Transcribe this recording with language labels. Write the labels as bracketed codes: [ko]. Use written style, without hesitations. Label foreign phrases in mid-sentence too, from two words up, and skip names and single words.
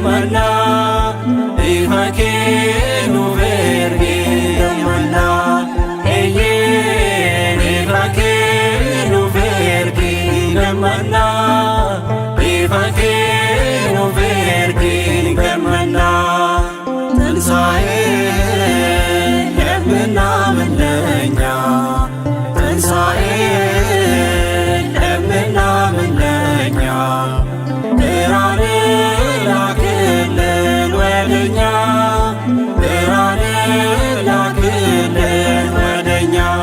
[om] gammanna ifa kee nuuf ergi gammanna ifa kee nuuf ergi gammanna ifa kee nuuf ergi gammanna [am] ትንሣኤን የምናምን ለእኛ ትንሣኤን የምናምን ለእኛ ብርሃን ላክልን ወደኛ ብርሃን ላክልን ወደኛ